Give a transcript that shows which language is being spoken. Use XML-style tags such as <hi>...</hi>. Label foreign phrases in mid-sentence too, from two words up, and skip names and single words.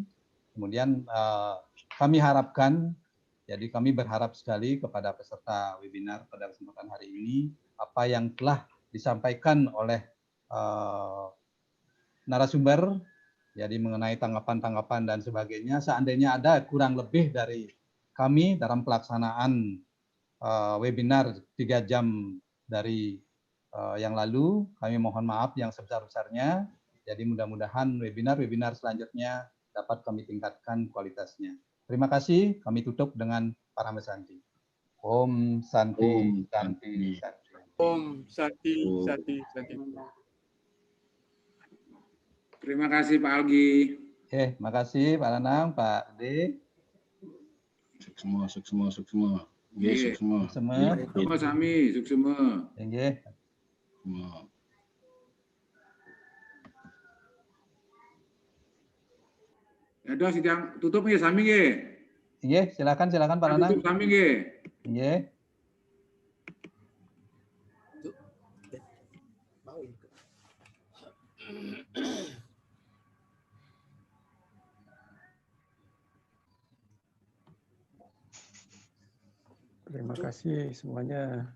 <id>Kemudian kami harapkan, jadi kami berharap sekali kepada peserta webinar pada kesempatan hari ini, apa yang telah disampaikan oleh narasumber, jadi mengenai tanggapan-tanggapan dan sebagainya, seandainya ada kurang lebih dari kami dalam pelaksanaan webinar 3 jam dari yang lalu, kami mohon maaf yang sebesar-besarnya. Jadi mudah-mudahan webinar-webinar selanjutnya dapat kami tingkatkan kualitasnya. Terima kasih, kami tutup dengan Parama Santi. Om Santi, Santi, Santi. Om Santi, Santi, Santi. Terima kasih Pak Algi. Terima kasih Pak Lanang, Pak D.</id> <ban>Suksma. Suksma. Suksma sami, suksma. Nggih.</ban> <id>Ya udah sidang tutup nggih</id> <ban>sami nggih.</ban> <id>Nggih, silakan Pak Lanang.</id> <ban>Tutup sami nggih. Nggih.</ban> <id>Terima kasih semuanya.</id>